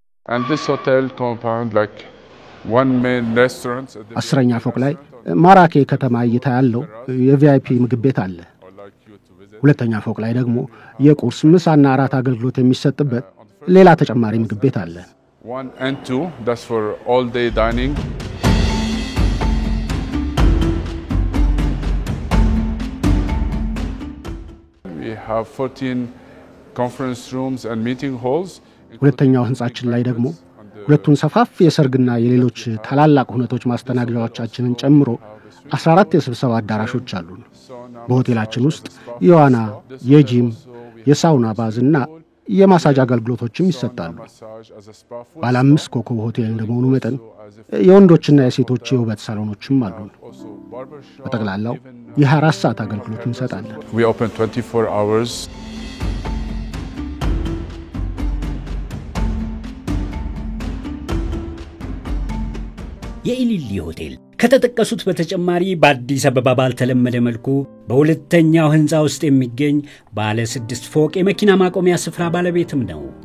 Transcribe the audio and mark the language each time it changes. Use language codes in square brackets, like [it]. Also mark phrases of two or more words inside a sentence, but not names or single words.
[en] And this hotel compound, like one main restaurant. [am] አስረኛ ፎቅ ላይ ማራኪ ከተማ እይታ ያለው የቪአይፒ ምግብ ቤት አለ። ሁለተኛ ፎቅ ላይ ደግሞ የቁርስ ምሳና አራት አገልግሎት የሚሰጥበት ሌላ ተጨማሪ ምግብ ቤት አለ። [en] 1 and 2, that's for all day dining. We have 14 conference rooms and meeting halls. [am] ሁለተኛው ህንጻችን ላይ ደግሞ ሁለቱን ሰፋፊ የሰርግና የሌሎች ታላላቅ ሁነቶች ማስተናገጃዎቻችንን ጨምሮ 14 የስብሰባ አዳራሾች አሉን። በሆቴላችን ውስጥ የዋና፣ የጂም፣ የሳውና ባዝና የማሳጅ አገልግሎቶችም ይሰጣሉ። ባለ 5 ኮከብ ሆቴል እንደመሆኑ መጠን የወንዶችና የሴቶች የውበት ሳሎኖችም አሉን። በጠቅላላው የ24 ሰዓት አገልግሎት እንሰጣለን። [en] We open 24 hours. [am] የኢሊሊ ሆቴል ከተጠቀሱት በተጨማሪ በአዲስ አበባ ባልተለመደ መልኩ በሁለተኛው ህንጻ ውስጥ የሚገኝ ባለ 6 ፎቅ የመኪና ማቆሚያ ስፍራ ባለቤትም ነው።